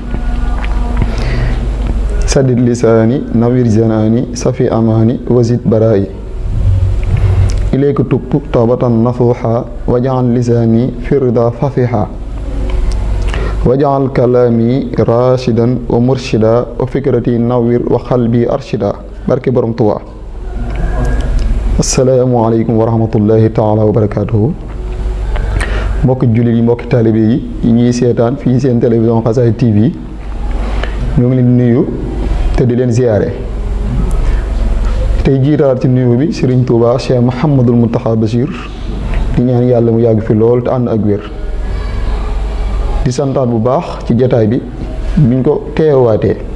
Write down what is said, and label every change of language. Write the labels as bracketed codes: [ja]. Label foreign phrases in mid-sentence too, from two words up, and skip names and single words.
[ar] سدد لساني نوير جناني صفي أماني وزد برائي. إليك تبت توبة نصوحا وجعل لساني في الرضا فصيحا وجعل كلامي راشدا ومرشدا وفكرتي نوير وقلبي أرشدا. [wo] barke borom Tuubaa. [ar] السلام عليكم ورحمة الله تعالى وبركاته. [wo] mbokki jullit yi mbokki taalibe yi ñuy seetaan fii seen télévision Xasaayid TV ñoo ngi leen di nuyu te di leen ziyaare tey jiitaat ci nuyu bi Serigne Touba Cheikh Mouhamadul Mountakha Bachir di ñaan yàlla mu yàgg fi lool te ànd ak wér di santaat bu baax ci jataay bi biñ ko teewaatee